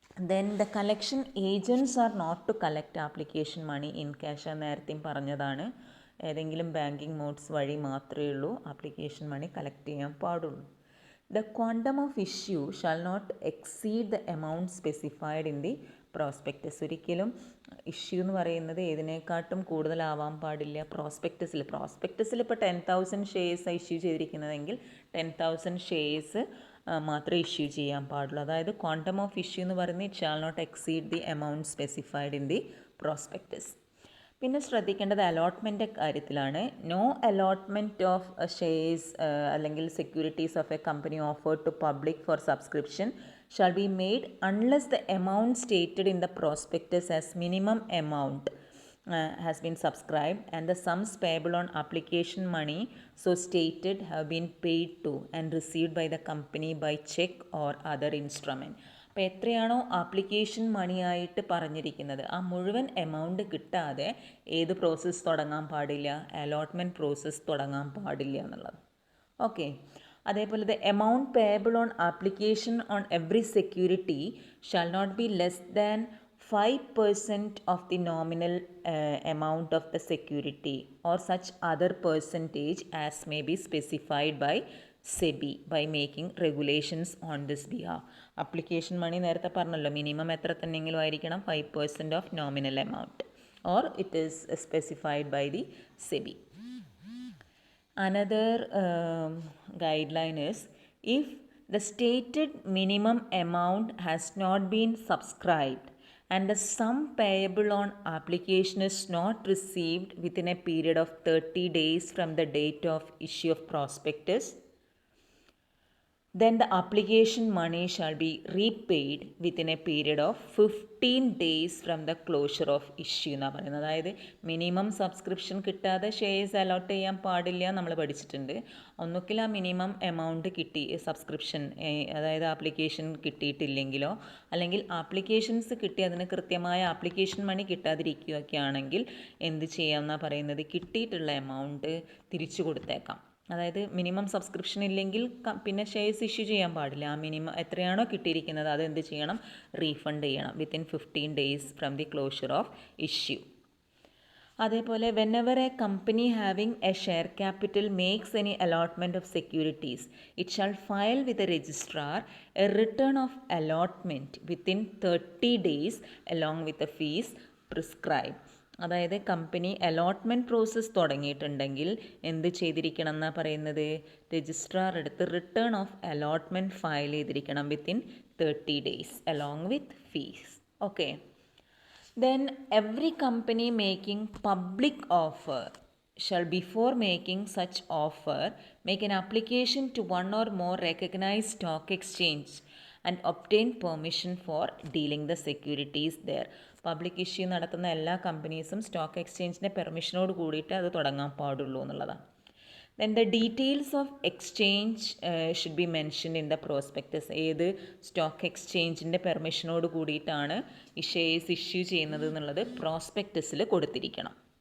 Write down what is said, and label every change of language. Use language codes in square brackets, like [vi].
[en] Then the collection agents are not to collect application money in cash. [ml] നേരത്തെയും പറഞ്ഞതാണ്, ഏതെങ്കിലും banking modes വഴി മാത്രമേ ഉള്ളൂ ആപ്ലിക്കേഷൻ മണി കളക്ട് ചെയ്യാൻ പാടുള്ളൂ. [en] The quantum of issue shall not exceed the amount specified in the prospectus. [ml] ഒരിക്കലും issue എന്ന് പറയുന്നത് ഏതിനേക്കാട്ടും കൂടുതലാവാൻ പാടില്ല പ്രോസ്പെക്ടസിൽ ഇപ്പോൾ 10,000 ഷെയർസ് ഇഷ്യൂ ചെയ്തിരിക്കുന്നതെങ്കിൽ 10,000 ഷെയർസ് മാത്രമേ ഇഷ്യൂ ചെയ്യാൻ പാടുള്ളൂ. അതായത് [en] quantum of issue [ml] എന്ന് പറയുന്നത് [en] It shall not exceed the amount specified in the prospectus. [ml] പിന്നെ ശ്രദ്ധിക്കേണ്ടത് അലോട്ട്മെൻറ്റ് കാര്യത്തിലാണ്. [en] No allotment of shares അല്ലെങ്കിൽ securities of a company offered to public for subscription shall be made unless the amount stated in the prospectus as minimum amount has been subscribed and the sums payable on application money so stated have been paid to and received by the company by check or other instrument. [ml] അപ്പോൾ എത്രയാണോ application മണിയായിട്ട് പറഞ്ഞിരിക്കുന്നത് ആ മുഴുവൻ amount കിട്ടാതെ ഏത് process തുടങ്ങാൻ പാടില്ല? Allotment process തുടങ്ങാൻ പാടില്ല എന്നുള്ളത്. ഓക്കെ. [en] അതേപോലെ the amount payable on application on every security shall not be less than 5% of the nominal amount of the security or such other percentage as may be specified by SEBI by making regulations on this behalf. [ml] Application മണി നേരത്തെ പറഞ്ഞല്ലോ, minimum എത്ര തന്നെങ്കിലും ആയിരിക്കണം? [en] 5% of nominal amount or it is specified by the SEBI. Another guideline is if the stated minimum amount has not been subscribed and the sum payable on application is not received within a period of 30 days from the date of issue of prospectus, then the application money shall be repaid within a period of 15 days from the closure of issue [ml] എന്നാണ് പറയുന്നത്. അതായത് minimum subscription കിട്ടാതെ shares allot ചെയ്യാൻ പാടില്ല നമ്മൾ പഠിച്ചിട്ടുണ്ട്. ഒന്നുകിൽ ആ മിനിമം എമൗണ്ട് കിട്ടി സബ്സ്ക്രിപ്ഷൻ അതായത് ആപ്ലിക്കേഷൻ കിട്ടിയിട്ടില്ലെങ്കിലോ അല്ലെങ്കിൽ ആപ്ലിക്കേഷൻസ് കിട്ടി അതിന് കൃത്യമായ ആപ്ലിക്കേഷൻ മണി കിട്ടാതിരിക്കുകയൊക്കെ ആണെങ്കിൽ എന്ത് ചെയ്യാമെന്നാണ് പറയുന്നത്? കിട്ടിയിട്ടുള്ള എമൗണ്ട് തിരിച്ചു കൊടുത്തേക്കാം. അതായത് മിനിമം സബ്സ്ക്രിപ്ഷൻ ഇല്ലെങ്കിൽ പിന്നെ ഷെയർസ് ഇഷ്യൂ ചെയ്യാൻ പാടില്ല. ആ മിനിമം എത്രയാണോ കിട്ടിയിരിക്കുന്നത് അത് എന്ത് ചെയ്യണം? റീഫണ്ട് ചെയ്യണം [en] Within 15 days from the closure of issue. അതേപോലെ whenever a company having a share capital makes any allotment of securities it shall file with a registrar a return of allotment within 30 days along with a fees prescribe. [ml] അതായത് company allotment process തുടങ്ങിയിട്ടുണ്ടെങ്കിൽ എന്ത് ചെയ്തിരിക്കണം എന്നാണ് പറയുന്നത്, registrar എടുത്ത് return of allotment file ചെയ്തിരിക്കണം [en] Within 30 days along with fees. Okay. Then every company making public offer shall before making such offer make an application to one or more recognized stock exchange and obtain permission for dealing the securities there. [ml] Public issue നടത്തുന്ന എല്ലാ കമ്പനീസും stock എക്സ്ചേഞ്ചിൻ്റെ പെർമിഷനോട് കൂടിയിട്ട് അത് തുടങ്ങാൻ പാടുള്ളൂ എന്നുള്ളതാണ്. [en] Then the details of exchange should be mentioned in the prospectus. [ml] ഏത് stock എക്സ്ചേഞ്ചിൻ്റെ പെർമിഷനോട് കൂടിയിട്ടാണ് ഈ ഷെയർസ് ഇഷ്യൂ ചെയ്യുന്നത് എന്നുള്ളത് പ്രോസ്പെക്ടസിൽ കൊടുത്തിരിക്കണം.